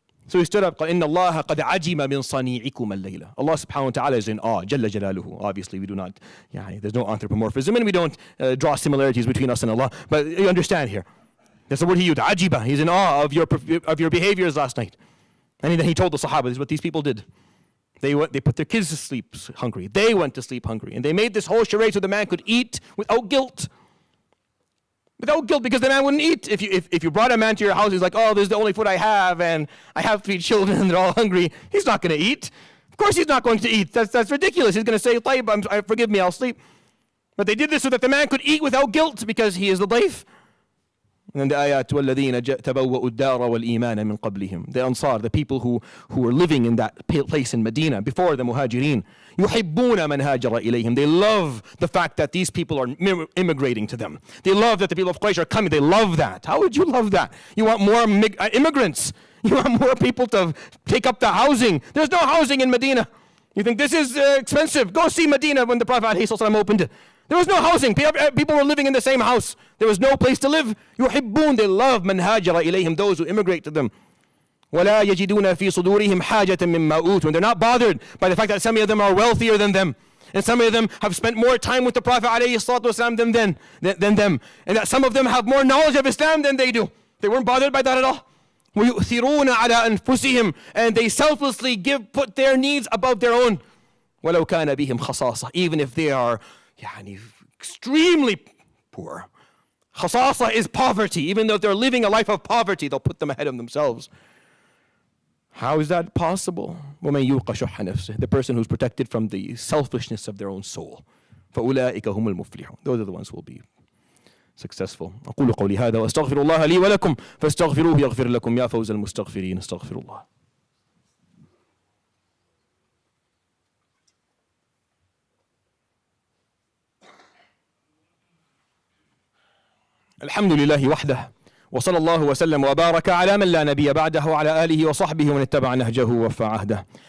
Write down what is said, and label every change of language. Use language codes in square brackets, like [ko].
[en] So he stood up, [ar] إِنَّ اللَّهَ قَدْ عَجِمَ مِنْ صَنِيعِكُمَ اللَّيْلَ. [en] Allah subhanahu wa ta'ala is in awe, Jalla Jalaluhu. Obviously, we do not, there's no anthropomorphism, and we don't draw similarities between us and Allah. But you understand here. That's the word he used, ajiba. He's in awe of your behaviors last night. And then he told the Sahaba, this is what these people did. They put their kids to sleep hungry. They went to sleep hungry. And they made this whole charade so the man could eat without guilt. Without guilt, because the man wouldn't eat. If you brought a man to your house, he's like, oh, this is the only food I have, and I have 3 children, and they're all hungry. He's not going to eat. Of course he's not going to eat. That's ridiculous. He's going to say, Tayyib, forgive me, I'll sleep. But they did this so that the man could eat without guilt, because he is the daif. And the ayat, [ar] وَالَّذِينَ تَبَوَّأُوا الدَّارَ وَالْإِيمَانَ مِنْ قَبْلِهِمْ. [en] The Ansar, the people who were living in that place in Medina before the Muhajirin. [ar] يُحِبُّونَ مَنْ هَاجَرَ إِلَيْهِمْ. [en] They love the fact that these people are immigrating to them. They love that the people of Quraysh are coming. They love that. How would you love that? You want more immigrants. You want more people to take up the housing. There's no housing in Medina. You think this is expensive? Go see Medina when the Prophet ﷺ opened it. There was no housing. People were living in the same house. There was no place to live. [ar] يُحِبُّونَ. [en] They love [ar] مَنْ هَاجَرَ إِلَيْهِمْ. [en] Those who immigrate to them. [ar] وَلَا يَجِدُونَ فِي صُدُورِهِمْ حَاجَةً مِمَّا أُوتُوا. [en] And they're not bothered by the fact that some of them are wealthier than them. And some of them have spent more time with the Prophet ﷺ than them. And that some of them have more knowledge of Islam than they do. They weren't bothered by that at all. [ar] وَيُؤْثِرُونَ عَلَىٰ أَنفُسِهِمْ. [en] And they selflessly put their needs above their own. [ar] وَلَوْ كَانَ بِهِمْ خَصَاصَةٌ. [en] Even if they are extremely poor. Khasasa is poverty. Even though if they're living a life of poverty, they'll put them ahead of themselves. How is that possible? [ar] وَمَنْ يُوقَ شُحَّ نَفْسِهِ. [en] The person who's protected from the selfishness of their own soul. [ar] فَأُولَٰئِكَ هُمُ الْمُفْلِحُونَ. [en] Those are the ones who will be successful. [ar] أقول قولي هذا وأستغفر الله لي ولكم فاستغفروه يغفر لكم يا فوز المستغفرين. استغفر الله. الحمد لله وحده وصلى الله وسلم وبارك على من لا نبي بعده وعلى آله وصحبه ومن اتبع نهجه ووفى عهده.